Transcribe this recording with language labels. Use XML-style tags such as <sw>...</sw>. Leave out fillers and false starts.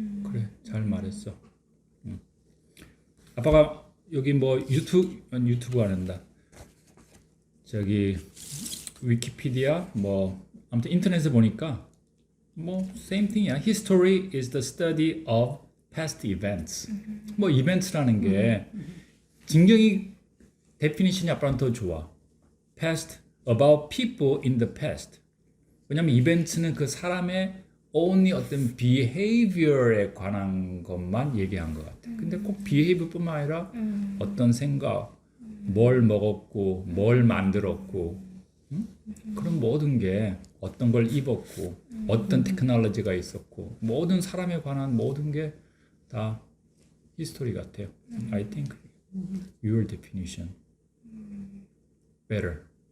<ko>그래, 잘 말했어. 아빠가 여기 뭐 유튜브 안 한다. 저기 위키피디아 뭐 아무튼 인터넷에 보니까 뭐</ko> <en>same thing</en> <ko>이야.</ko> <en>History is the study of past events.</en> <ko>뭐 이벤트라는 게 진경이 데피니션이 아빠는 더 좋아.</ko> <en>Past about people in the past.</en> <ko>왜냐면 이벤트는 그 사람의 only 어떤 behavior에 관한 것만 얘기한 것 같아. 근데 꼭 behavior뿐만 아니라 어떤 생각, 뭘 먹었고, 뭘 만들었고, 그런 모든 게 어떤 걸 입었고, 어떤 테크놀로지가 있었고, 모든 사람에 관한 모든 게 다 history 같아요.</ko> <en>I think your definition better.</en>